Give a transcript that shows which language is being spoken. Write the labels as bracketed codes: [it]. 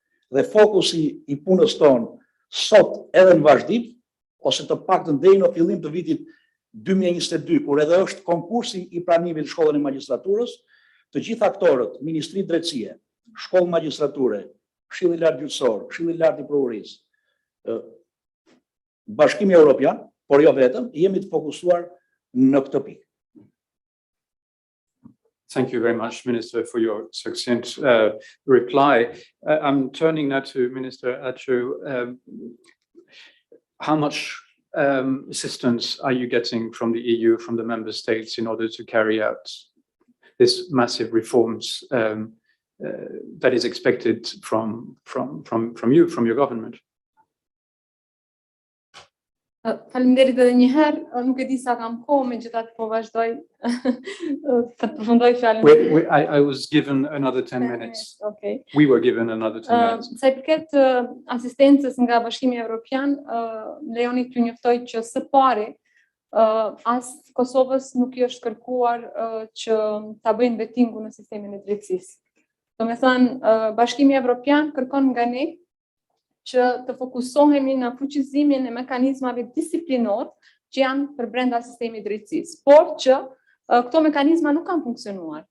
[sq] Dhe fokusi i punës tonë sot edhe në vazhdim, ose të paktën deri në fillim të vitit 2022, kur edhe është konkursi i pranimit në shkollën e magjistraturës, të gjithë aktorët, Ministri i Drejtësie, Shkollë Magjistrature, Këshilli i Lartë Gjyqësor, Këshilli i Lartë i Prokurorisë, Bashkimi Evropian, por jo vetëm, jemi të fokusuar në këtë pikë. [en] Thank you very much, Minister, for your succinct reply. I'm turning now to Minister Achu. How much assistance are you getting from the EU, from the member states, in order to carry out this massive reforms that is expected from you, from your government? [sq] Faleminderit edhe një herë, nuk e di sa kam kohë, megjithatë po vazhdoj të përfundoj fjalën. [en] I was given another 10 minutes. Okay. We were given another 10 minutes. [sq] Sa I përket asistencës nga Bashkimi Evropian, lejoni t'ju njoftoj që së pari as Kosovës nuk I është kërkuar që ta bëjnë vettingu në sistemin e drejtësisë. Domethënë, Bashkimi Evropian kërkon nga ne që të fokusohemi në fuqizimin e mekanizmave disiplinor që janë për brenda sistemit drejtësisë, por që këto mekanizma nuk kanë funksionuar.